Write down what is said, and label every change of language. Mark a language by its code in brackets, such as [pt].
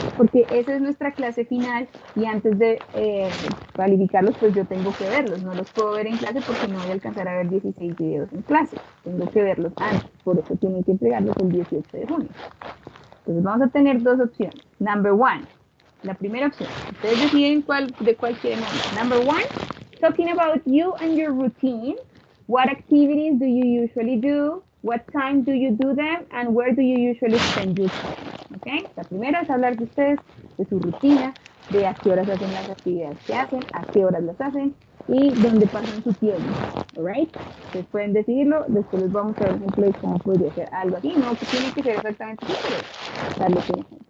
[es] Porque esa es nuestra clase final y antes de calificarlos, pues yo tengo que verlos. No los puedo ver en clase porque no voy a alcanzar a ver 16 videos en clase. Tengo que verlos antes, por eso tienen que entregarlos el 18 de junio. Entonces vamos a tener dos opciones. [en] Number one, [es] la primera opción. Ustedes deciden de cuál quieren hablar. [en] Number one, talking about you and your routine. What activities do you usually do? What time do you do them? And where do you usually spend your time? Okay? [es] La primera es hablar de ustedes, de su rutina, de a qué horas hacen las actividades que hacen, a qué horas las hacen y dónde pasan su tiempo. Alright? Ustedes pueden decidirlo, después les vamos a dar un ejemplo de cómo podría ser algo así. No que tiene que ser exactamente así, pero darle un ejemplo.